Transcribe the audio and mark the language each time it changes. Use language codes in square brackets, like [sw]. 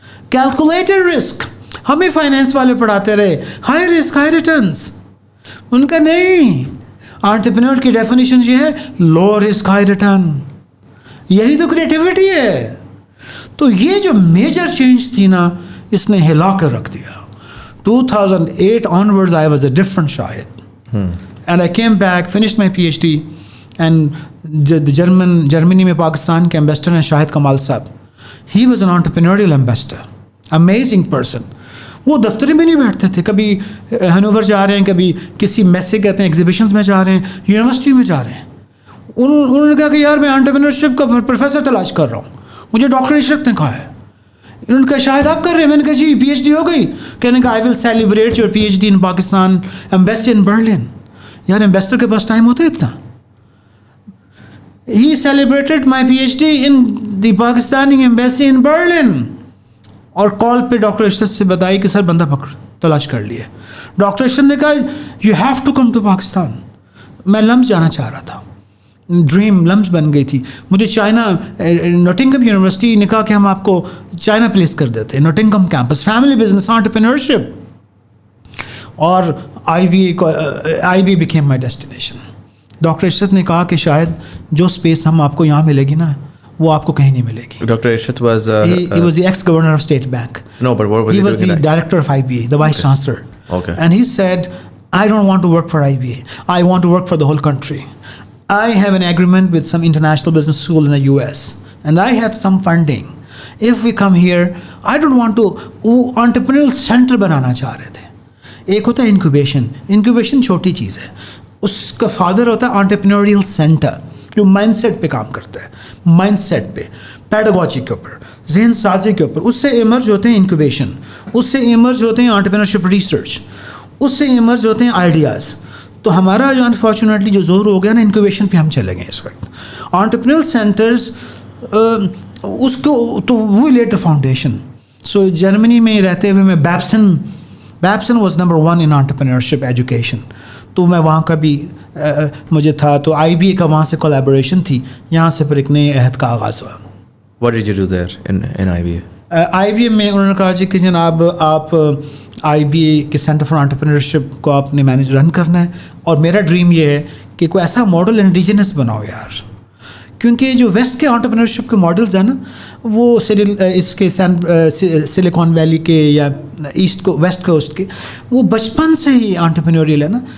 [ur] Calculated risk ہمیں finance والے پڑھاتے رہے, ہائی رسک ہائی ریٹرنس. ان کا نہیں. انٹرپرینور کی ڈیفینیشن یہ ہے لو رسک ہائی ریٹرن. یہی تو کریٹیوٹی ہے. تو یہ جو میجر چینج تھی نا, اس نے ہلا کر رکھ دیا. [en] 2008 onwards I was a different Shahid. And I came back, finished my PhD, and the Germany [ur] میں پاکستان کے امبیسڈر ہیں [en] Shahid Kamal sahab. He was an entrepreneurial ambassador, amazing person. [ur] وہ دفتر میں نہیں بیٹھتے تھے, کبھی ہنوور جا رہے ہیں, کبھی کسی میس سے کہتے ہیں ایگزیبیشنز میں جا رہے ہیں, یونیورسٹی میں جا رہے ہیں. انہوں نے کہا کہ یار میں انٹرپرینورشپ کا پروفیسر تلاش کر رہا ہوں, مجھے ڈاکٹر عشرت نے کہا ہے. انہوں نے کہا شاید آپ کر رہے ہیں. میں نے کہا جی پی ایچ ڈی ہو گئی. کہنے کا [en] I will celebrate your P H D in Pakistan embassy in Berlin. [ur] یار ایمبیسڈر کے پاس ٹائم ہوتا ہے اتنا؟ ہی celebrated my P H D in the Pakistani embassy in Berlin. اور کال پہ ڈاکٹر عشرت سے بتائی کہ سر بندہ پکڑ تلاش کر لیے. ڈاکٹر عشرت نے کہا [en] You have to come to Pakistan. [ur] میں لمس جانا چاہ رہا تھا, ڈریم لمس بن گئی تھی. مجھے چائنا, نوٹنگم یونیورسٹی نے کہا کہ ہم آپ کو چائنا پلیس کر دیتے ہیں, Nottingham campus, family business, entrepreneurship. [en] اور I B became my destination. [ur] Doctor عشرت نے کہا کہ شاید جو اسپیس ہم آپ کو یہاں ملے گی نا, وہ آپ کو کہیں نہیں ملے گی. [en] Doctor Ishrat was he was the ex-governor of State Bank. No, but what was he was the director of IBA, the vice chancellor. Okay. And he said, I don't want to work for IBA. I want to work for the whole country. I have an agreement with some international business school in the US, and I have some funding. If we come here, I don't want to. [ur] وہ entrepreneurial center بنانا چاہ رہے تھے. ایک ہوتا ہے incubation چھوٹی چیز ہے, اس کا فادر ہوتا ہے انٹرپرینوریل سینٹر جو مائنڈ سیٹ پہ کام کرتا ہے, مائنڈ سیٹ پہ, پیڈاگوجی کے اوپر, ذہن سازی کے اوپر. اس سے ایمرج ہوتے ہیں انکیوبیشن, اس سے ایمرج ہوتے ہیں انٹرپرینورشپ ریسرچ, اس سے ایمرج ہوتے ہیں آئیڈیاز. تو ہمارا جو انفارچونیٹلی جو زور ہو گیا نا انکیوبیشن پہ ہم چلے گئے اس وقت. انٹرپرینوریل سینٹرز اس کو تو وہ [en] Laid the foundation. [ur] سو جرمنی میں رہتے ہوئے میں بیپسن [en] Was number 1 in entrepreneurship education. [ur] تو میں وہاں کا بھی مجھے تھا, تو آئی بی اے کا وہاں سے کولیبوریشن تھی, یہاں سے پھر ایک نئے عہد کا آغاز ہوا. [en] What did you do there in IBA? [ur] IBA میں انہوں نے کہا جی کہ جناب آپ آئی بی اے کے سینٹر فار انٹرپرینورشپ کو آپ نے مینیج رن کرنا ہے, اور میرا ڈریم یہ ہے کہ کوئی ایسا ماڈل انڈیجنس بناؤ یار, کیونکہ جو ویسٹ کے انٹرپرینورشپ کے ماڈلز ہیں نا وہ اس کے سلیکان ویلی کے یا ایسٹ کو ویسٹ کوسٹ کے, وہ بچپن سے ہی انٹرپرینوریل ہے نا.